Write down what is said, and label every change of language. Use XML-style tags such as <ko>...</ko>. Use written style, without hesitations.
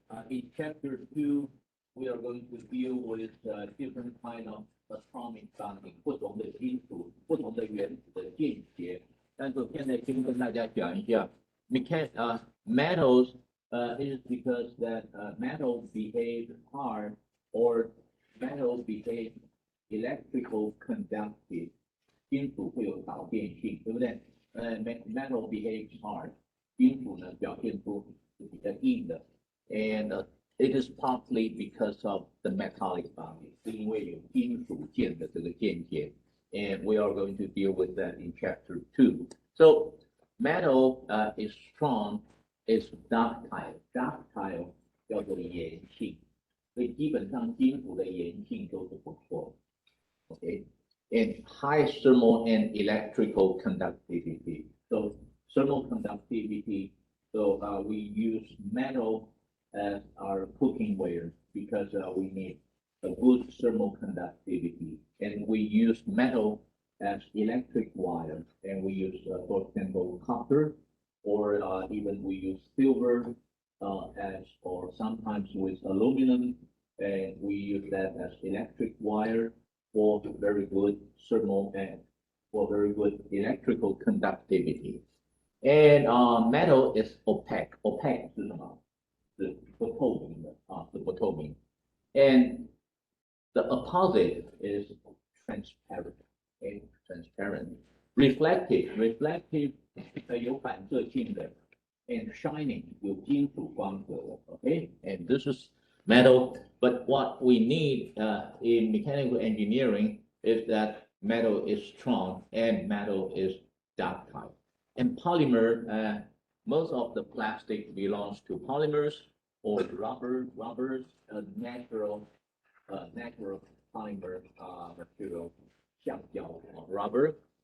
<en>In chapter 2, we are going to deal with different kind of atomic bonding,</en> <zh>不同的金属、不同的原子的键结。但是现在先跟大家讲一下</zh> <en>metals is because that metal behave hard or metal behave electrical conductive.</en> <zh>金属会有导电性，对不对？</zh> <en>metal behaves hard，</en> <zh>金属呢表现出是比较硬的，</zh> <en>and it is partly because of the metallic bonding，</en> <zh>是因为有金属键的这个键结。</zh> <en>And we are going to deal with that in chapter 2. So metal is strong, is ductile.</en> <zh>Ductile 叫做粘性，所以基本上金属的粘性都是不错。</zh> <en>Okay. And high thermal and electrical conductivity. So thermal conductivity, so we use metal as our cooking ware because we need a good thermal conductivity. And we use metal as electric wire, and we use, for example, copper, or even we use silver as, or sometimes with aluminum, and we use that as electric wire for very good thermal and for very good electrical conductivity. And metal is opaque. Opaque</en> <zh>是什么？是不透明的啊，是不透明。</zh> <en>And the opposite is transparent. Okay, transparent. Reflective. Reflective 有反射性的。And shining 有金属光泽的。 Okay, and this is metal. But what we need in mechanical engineering is that metal is strong and metal is ductile. And polymer, most of the plastic belongs to polymers or rubbers, natural polymer material, 橡胶 rubber.</en>